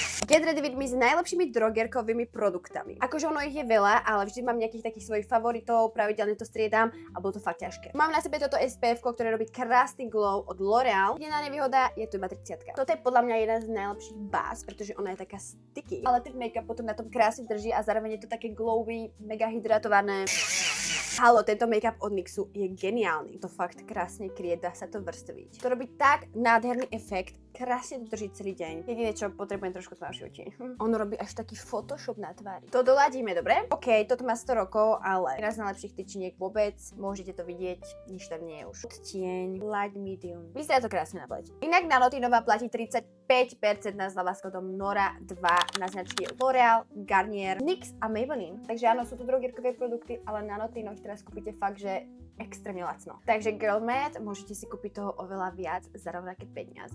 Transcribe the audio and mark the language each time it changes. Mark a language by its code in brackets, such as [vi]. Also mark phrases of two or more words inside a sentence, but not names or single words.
[en] Get ready with me [sk] s najlepšími drogerkovými produktami. Akože ono ich je veľa, ale vždy mám nejakých takých svojich favoritov, pravidelne to striedam a bolo to fakt ťažké. Mám na sebe toto SPF, ktoré robí krásny glow od L'Oreal. Jediná nevýhoda je tu iba 30. Toto je podľa mňa jeden z najlepších báz, pretože ona je taká sticky, ale ten make-up potom na tom krásne drží a zároveň je to také glowy, mega hydratované. Halo, tento make-up od NYXu je geniálny. To fakt krásne kryje, dá sa to vrstviť. To robí tak nádherný efekt, krásne to drží celý deň. Jediné, čo potrebujem trošku tmavšie oči. Ono robí až taký Photoshop na tvári. To doladíme, dobre? OK, toto má 100 rokov, ale jedna z najlepších tyčiniek vôbec. Môžete to vidieť, nič tam nie je už. Odtieň, [en] light medium. [sk] Vyzerá to krásne na pleti. Inak Nanotinová platí 35% na zľava s kódom NORA2 na značky L'Oreal, Garnier, NYX a Maybelline. Takže áno, sú to drogerkové produkty, ale Nanotino ich teraz kúpite fakt, že extrémne lacno. Takže Girl Mad, môžete si kúpiť toho oveľa viac za rovnaké peniaze.